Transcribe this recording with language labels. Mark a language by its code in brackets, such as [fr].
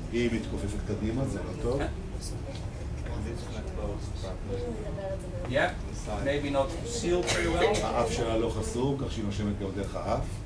[he] היא מתכופפת קדימה, זה לא טוב. [en] Yeah, maybe not sealed very well. [he] האף שלה לא חסום, כך שהיא נושמת גם דרך האף.